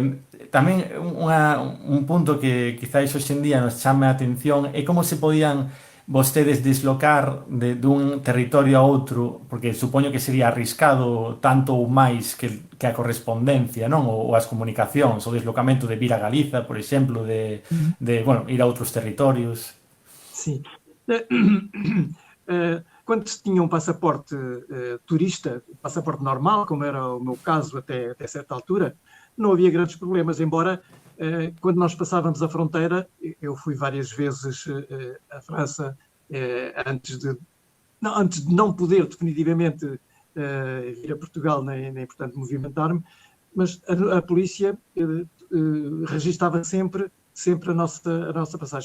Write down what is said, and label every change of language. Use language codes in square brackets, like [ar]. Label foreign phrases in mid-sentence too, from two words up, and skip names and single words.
[gl] Tamén un punto que quizáis hoxe en día nos chame a atención é como se podían vostedes deslocar de un territorio a outro, porque supoño que sería arriscado tanto ou máis que a correspondencia, non? Ou as comunicacións, o deslocamento de vir a Galiza, por exemplo, bueno, ir a outros territorios. [pt] Sim. Quando se tinha um passaporte turista, passaporte normal, como era o meu caso até certa altura, não havia grandes problemas, embora quando nós passávamos a fronteira, eu fui várias vezes à França antes de não poder definitivamente vir a Portugal, nem portanto movimentar-me, mas a polícia registava sempre a nossa passagem.